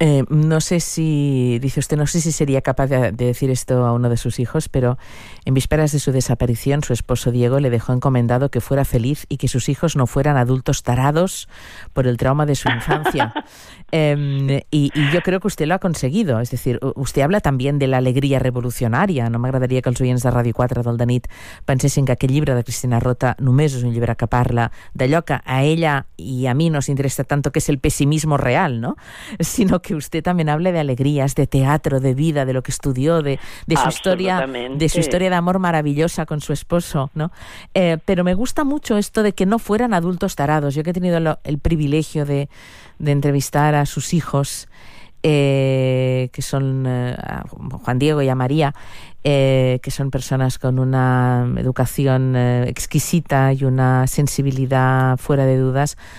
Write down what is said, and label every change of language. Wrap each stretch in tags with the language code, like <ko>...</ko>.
<es>No sé si sería capaz de decir esto a uno de sus hijos, pero en vísperas de su desaparición, su esposo Diego le dejó encomendado que fuera feliz y que sus hijos no fueran adultos tarados por el trauma de su infancia. Y yo creo que usted lo ha conseguido. Es decir, usted habla también de la alegría revolucionaria.</es> <ca>No m'agradaria que els oients de Radio 4 del de nit pensessin que aquest llibre de Cristina Rota només és un llibre que parla d'allò que a ella i a mi</ca> <es>nos interessa tanto,</es> <ca>que és el pessimisme real, no?</ca> <es>Sinó que usted también hable de alegrías, de teatro, de vida, de lo que estudió, de su historia, de su historia de amor maravillosa con su esposo, ¿no? Pero me gusta mucho esto de que no fueran adultos tarados. Yo que he tenido el privilegio de entrevistar a sus hijos, que son Juan Diego y a María, que son personas con una educación exquisita y una sensibilidad fuera de dudas.</es>